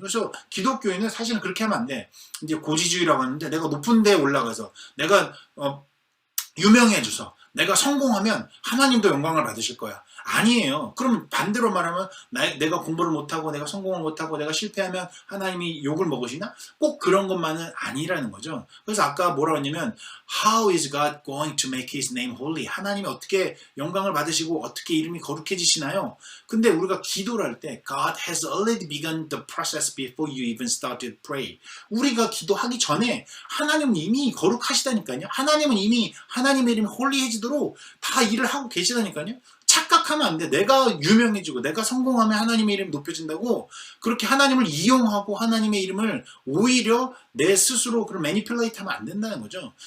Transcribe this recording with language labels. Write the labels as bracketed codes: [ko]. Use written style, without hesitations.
[ko] 그래서 기독교인은 사실은 그렇게 하면 안 돼. 이제 고지주의라고 하는데 내가 높은 데에 올라가서 내가 유명해져서 내가 성공하면 하나님도 영광을 받으실 거야. 아니에요. 그럼 반대로 말하면 내가 공부를 못하고 내가 성공을 못하고 내가 실패하면 하나님이 욕을 먹으시나? 꼭 그런 것만은 아니라는 거죠. 그래서 아까 뭐라고 했냐면 [en] How is God going to make His name holy? [ko] 하나님이 어떻게 영광을 받으시고 어떻게 이름이 거룩해지시나요? 근데 우리가 기도를 할 때 [en] God has already begun the process before you even started to pray. [ko] 우리가 기도하기 전에 하나님은 이미 거룩하시다니까요. 하나님은 이미 하나님의 이름이 홀리해지도록 다 일을 하고 계시다니까요. 착각하면 안 돼. 내가 유명해지고 내가 성공하면 하나님의 이름이 높여진다고 그렇게 하나님을 이용하고 하나님의 이름을 오히려 내 스스로 그런 매니플레이트 하면 안 된다는 거죠.